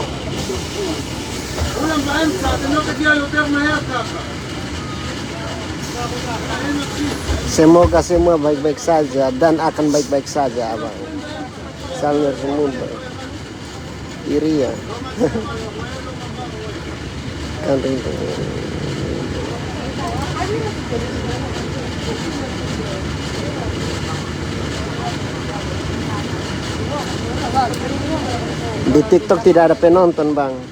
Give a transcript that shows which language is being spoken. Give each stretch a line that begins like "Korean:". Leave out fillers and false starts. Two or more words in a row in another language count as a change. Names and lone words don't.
Hebrew: כולם באמצע, אתם לא תגיע יותר מהר ככה.
Indonesian: Semoga semua baik-baik saja dan akan baik-baik saja abang. Salam semua. Iria. Kan itu. Di TikTok tidak ada penonton bang.